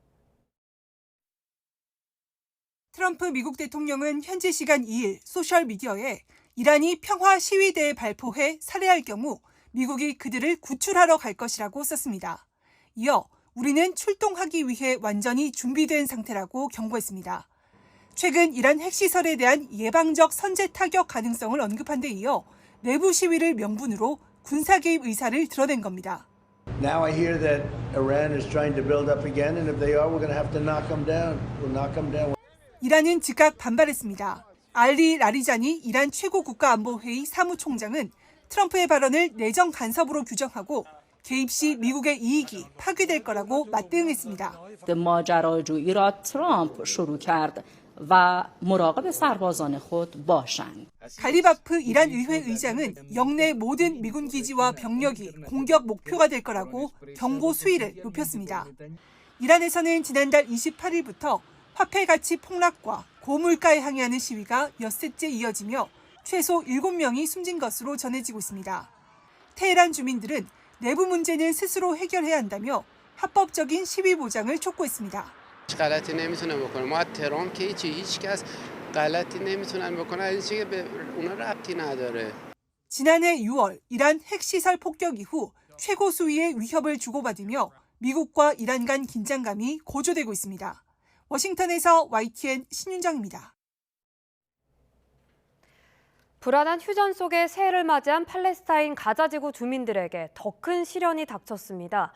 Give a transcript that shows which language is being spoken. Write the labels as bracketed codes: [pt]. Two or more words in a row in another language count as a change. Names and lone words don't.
[ko] 트럼프 미국 대통령은 현지 시간 2일 소셜미디어에 이란이 평화 시위대에 발포해 살해할 경우 미국이 그들을 구출하러 갈 것이라고 썼습니다. 이어 우리는 출동하기 위해 완전히 준비된 상태라고 경고했습니다. 최근 이란 핵시설에 대한 예방적 선제 타격 가능성을 언급한 데 이어 내부 시위를 명분으로 군사 개입 의사를 드러낸 겁니다. [en] Now I hear that Iran is trying to build up again, and if they are, we're going to have to knock them down. We'll knock them down. [ko] 이란은 즉각 반발했습니다. 알리 라리자니 이란 최고 국가안보회의 사무총장은 트럼프의 발언을 내정 간섭으로 규정하고 개입 시 미국의 이익이 파괴될 거라고 맞대응했습니다. [fa] ماجراجویی را ترامپ شروع کرد و مراقب سربازان خود باشند. [ko] 갈리바프 이란 의회 의장은 영내 모든 미군 기지와 병력이 공격 목표가 될 거라고 경고 수위를 높였습니다. 이란에서는 지난달 28일부터 화폐 가치 폭락과 고물가에 항의하는 시위가 엿새째 이어지며 최소 7명이 숨진 것으로 전해지고 있습니다. 테헤란 주민들은 내부 문제는 스스로 해결해야 한다며 합법적인 시위 보장을 촉구했습니다. [fa] غلطی نمیتونه بکنه. ما تهران که هیچ کس غلطی نمیتونن بکنه. این چیزی به اونا ربطی نداره. [ko] 지난해 6월 이란 핵시설 폭격 이후 최고 수위의 위협을 주고받으며 미국과 이란 간 긴장감이 고조되고 있습니다. 워싱턴에서 YTN 신윤정입니다. 불안한 휴전 속에 새해를 맞이한 팔레스타인 가자지구 주민들에게 더 큰 시련이 닥쳤습니다.